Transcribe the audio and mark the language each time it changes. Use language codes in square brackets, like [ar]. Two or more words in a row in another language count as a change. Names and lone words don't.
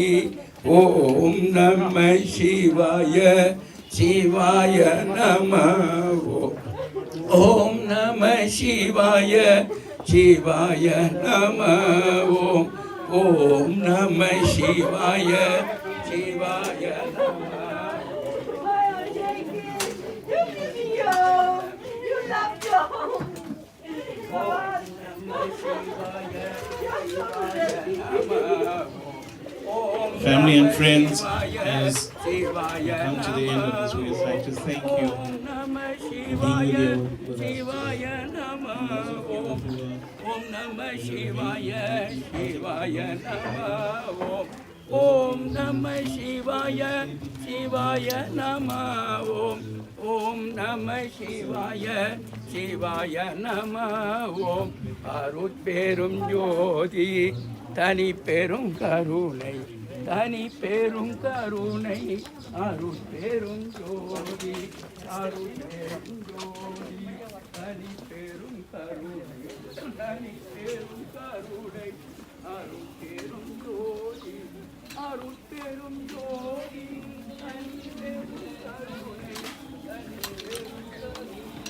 [sa] ओम् नमः शिवाय शिवाय नमः ओम् नमः शिवाय शिवाय नमः ओम् ओम् नमः शिवाय शिवाय नमः. [en] Family and friends, as we come to the end of this, we would like to thank you for being with us. [sa] ओम् नमः शिवाय शिवाय नमः ओम् नमः शिवाय शिवाय नमः ओम् नमः शिवाय शिवाय नमः ओम्. [ta] அருட்பெரும் ஜோதி தனி பெரும் கருணை தனி பெரும் கருணை அருட்பெரும் ஜோதி அருட்பெரும் ஜோதி தனி பெரும் கருணை தனி பெரும் கருணை அருட்பெரும் ஜோதி அருட்பெரும் ஜோதி தனி பெரும் கருணை தனி பெரும் கருணை.